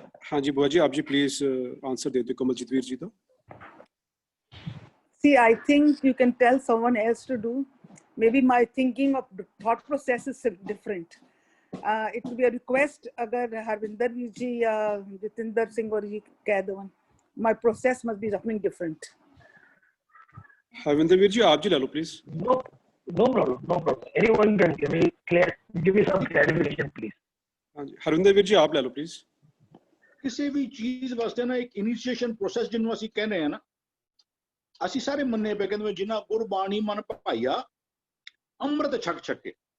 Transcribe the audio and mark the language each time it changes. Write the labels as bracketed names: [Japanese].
[Hindi] हाँ जी बुआ जी, आप जी प्लीज आंसर दे दो कमलजीत वीर जी का। [English] See, I think you can tell someone else to do. Maybe my thinking of the thought process is different. It will be a request [Hindi] अगर हरविंदर जी या जितेंद्र सिंह और जी कह दो, [English] my process must be something different. [Hindi] Harvinder Veer ji आप जी ले लो please. [English] No problem. Anyone can give me some clarification please. [Hindi] हाँ जी हरविंदर वीर जी आप ले लो प्लीज। [Punjabi] ਕਿਸੇ ਵੀ ਚੀਜ਼ ਵਾਸਤੇ ਨਾ ਇੱਕ ਇਨੀਸ਼ੀਏਸ਼ਨ ਪ੍ਰੋਸੈਸ ਜਿਹਨੂੰ ਅਸੀਂ ਕਹਿੰਦੇ ਆ ਨਾ, ਅਸੀਂ ਸਾਰੇ ਮੰਨੇ ਪਏ ਕਹਿੰਦੇ ਜਿਨ੍ਹਾਂ ਗੁਰਬਾਣੀ ਮਨ ਭਾਈਆ ਅੰਮ੍ਰਿਤ ਛਕ ਛਕੇ।